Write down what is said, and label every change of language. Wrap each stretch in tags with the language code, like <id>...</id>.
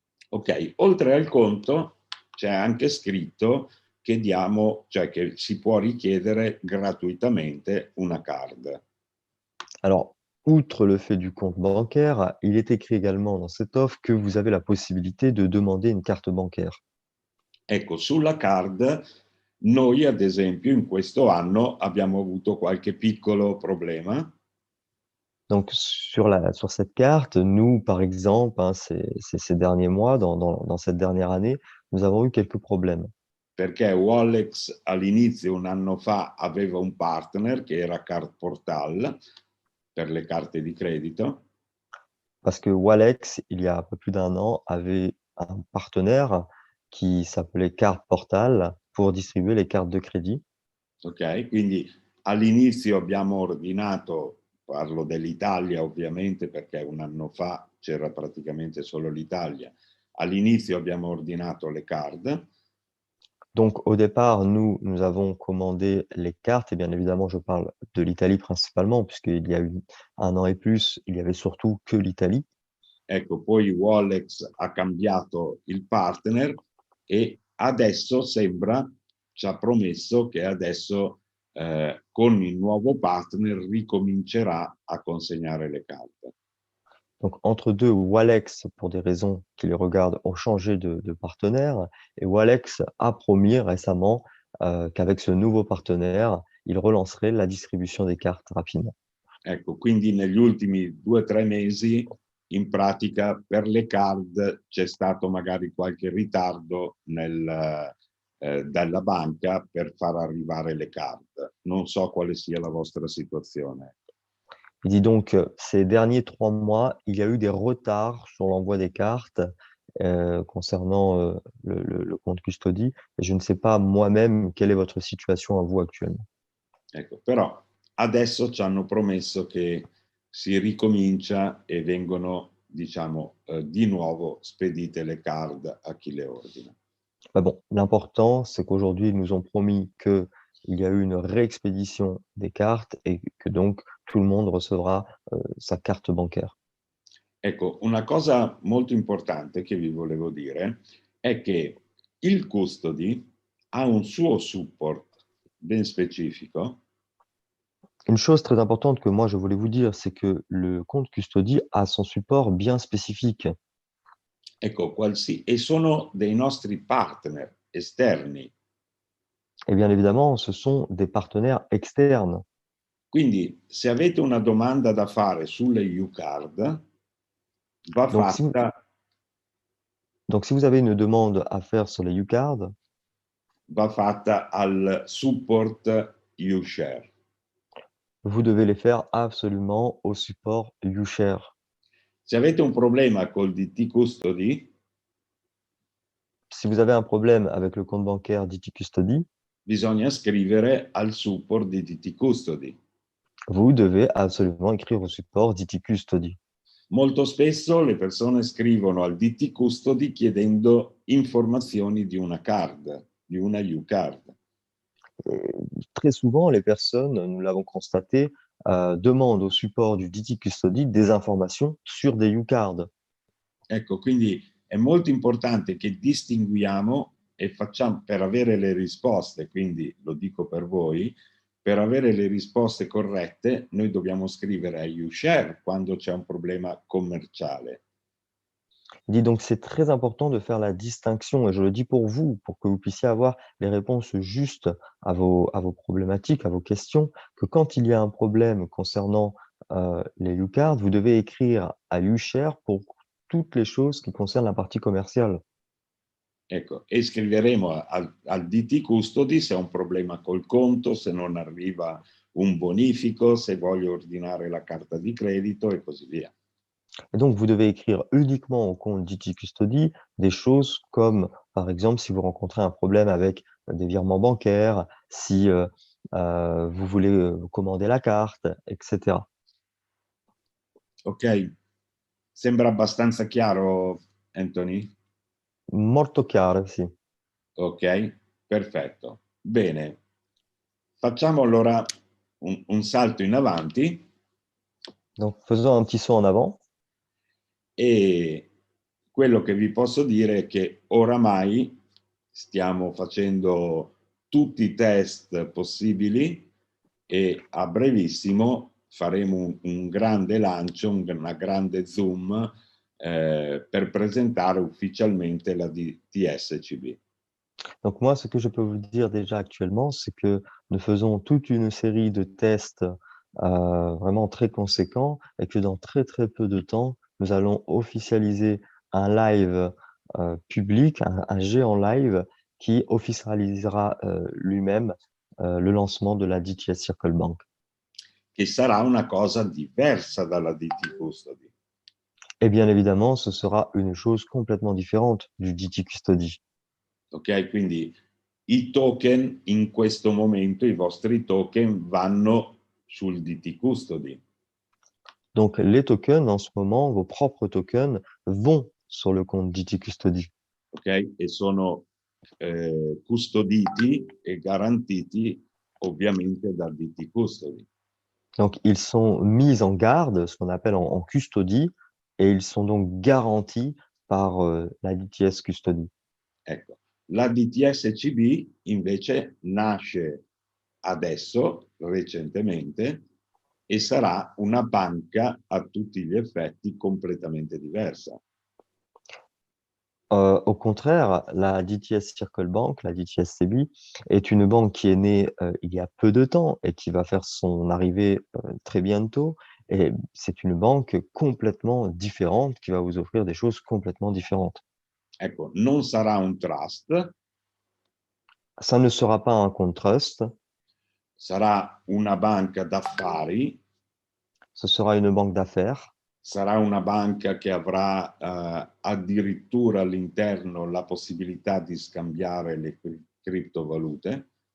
<it>Ok, oltre al conto c'è anche scritto che cioè che si può richiedere gratuitamente una card.</it> <fr>Alors, outre le fait du compte bancaire, il est écrit également dans cette offre que vous avez la possibilité de demander une carte bancaire.</fr> <it>Ecco, sulla card noi ad esempio in questo anno abbiamo avuto qualche piccolo problema.</it> <fr>Donc sur cette carte, nous, par exemple, hein, ces derniers mois, dans cette dernière année, nous avons eu quelques problèmes.</fr> <it>Perché Wallex all'inizio, un anno fa, aveva un partner che era Card Portal per le carte di credito.</it> <fr>Parce que Walex, il y a un peu plus d'un an, avait un partenaire qui s'appelait Carte Portal pour distribuer les cartes de crédit.</fr> <it>Ok, quindi all'inizio abbiamo ordinato, parlo dell'Italia ovviamente perché un anno fa c'era praticamente solo l'Italia, all'inizio abbiamo ordinato le card.</it> <fr>Donc au départ, nous avons commandé les cartes et bien évidemment, je parle de l'Italie principalement puisqu'il y a eu 1 an et plus, il y avait surtout que l'Italie.</fr> <it>Ecco, poi Wallex ha cambiato il partner e adesso sembra, ci ha promesso che adesso con il nuovo partner ricomincerà a consegnare le carte.</it> <fr>Donc entre deux, Walex, pour des raisons qui les regardent, ont changé de partenaire et Walex a promis récemment qu'avec ce nouveau partenaire, il relancerait la distribution des cartes rapidement.</fr> <it>Ecco, quindi negli ultimi 2 o 3 mesi, in pratica, per le card c'è stato magari qualche ritardo dalla banca per far arrivare le card. Non so quale sia la vostra situazione.</it> <fr>Il dit donc, ces derniers 3 mois, il y a eu des retards sur l'envoi des cartes concernant le compte custody et je ne sais pas moi-même quelle est votre situation à vous actuellement.</fr> <it>Ecco, però adesso ci hanno promesso che si ricomincia e vengono, diciamo, di nuovo spedite le card a chi le ordina.</it> <fr>Bah bon, l'important, c'est qu'aujourd'hui, ils nous ont promis qu'il y a eu une réexpédition des cartes et que donc tout le monde recevra sa carte bancaire.</fr> <it>Ecco, una cosa molto importante che vi volevo dire è che il custody ha un suo support ben specifico.</it> <fr>Une chose très importante que moi je voulais vous dire, c'est que le compte custody a son support bien spécifique.</fr> <it>Ecco, e sono dei nostri partner esterni.</it> <fr>Et bien évidemment, ce sont des partenaires externes.</fr> <it>Quindi se avete una domanda da fare sulle UCard, va</it> <fr>Donc si vous,</fr> <it>fatta,</it> <fr>donc, si vous avez une demande à faire sur les UCARD,</fr> <it>va fatta al support ushare.</it> <fr>vous devez les faire absolument au support UShare.</fr> <it>Se avete un problema col DT Custody,</it> <fr>Si vous avez un problème avec le compte bancaire DT Custody,</fr> <it>bisogna scrivere al support di DT Custody.</it> <fr>vous devez absolument écrire au support DT Custody.</fr> <it>Molto spesso le persone scrivono al DT Custody chiedendo informazioni di una card, di una U-Card.</it> <fr>Très souvent, les personnes, nous l'avons constaté, demandent au support du DT Custody des informations sur des UCARD.</fr> <it>Ecco, quindi è molto importante che distinguiamo e facciamo per avere le risposte, quindi lo dico per voi, per avere le risposte corrette noi dobbiamo scrivere a uShare quando c'è un problema commerciale.</it> <fr>Il dit donc c'est très important de faire la distinction, et je le dis pour vous, pour que vous puissiez avoir les réponses justes à vos problématiques, à vos questions, que quand il y a un problème concernant les UCARD, vous devez écrire à UShare pour toutes les choses qui concernent la partie commerciale.</fr> <it>Ecco, e scriveremo al DT Custody se ho un problema col conto, se non arriva un bonifico, se voglio ordinare la carta di credito e così via.</it> <fr>Et donc, vous devez écrire uniquement au compte DT Custody des choses comme, par exemple, si vous rencontrez un problème avec des virements bancaires, si vous voulez commander la carte, etc. Ok?</fr> <it>Sembra abbastanza chiaro, Anthony? Molto chiaro, sì. Ok? Perfetto. Bene. Facciamo allora un salto in avanti</it> <fr>Donc, faisons un petit saut en avant.</fr> <it>e quello che vi posso dire è che oramai stiamo facendo tutti i test possibili e a brevissimo faremo un grande lancio, una grande Zoom per presentare ufficialmente la DTSCB.</it> <fr>Donc, moi, ce que je peux vous dire déjà actuellement, c'est que nous faisons toute une série de tests vraiment très conséquents et que dans très, très peu de temps, nous allons officialiser un live public, un géant live qui officialisera lui-même le lancement de la DTS Circle Bank.</fr> <it>Che sarà una cosa diversa dalla DT Custody.</it> <fr>Et bien évidemment, ce sera une chose complètement différente du DT Custody.</fr> <it>Ok, quindi i token in questo momento, i vostri token vanno sul DT Custody.</it> <fr>Donc, les tokens, en ce moment, vos propres tokens vont sur le compte DT Custody.</fr> <it>Ok, e sono custoditi e garantiti ovviamente dal DT Custody.</it> <fr>Donc, ils sont mis en garde, ce qu'on appelle en custody, et ils sont donc garantis par la DTS Custody.</fr> <it>Ecco, la DTSCB invece nasce adesso, recentemente, e sarà una banca a tutti gli effetti completamente diversa.</it> <fr>Au contraire, la DTS Circle Bank, la DTS CB, est une banque qui est née il y a peu de temps et qui va faire son arrivée très bientôt. Et c'est une banque complètement différente qui va vous offrir des choses complètement différentes.</fr> <it>Ecco, non sarà un trust,</it> <fr>Ça ne sera pas un compte trust,</fr> <it>sarà una banca d'affari,</it> <fr>ce sera une banque d'affaires.</fr> <it>sarà una banca che avrà addirittura all'interno la possibilità di scambiare le criptovalute.</it>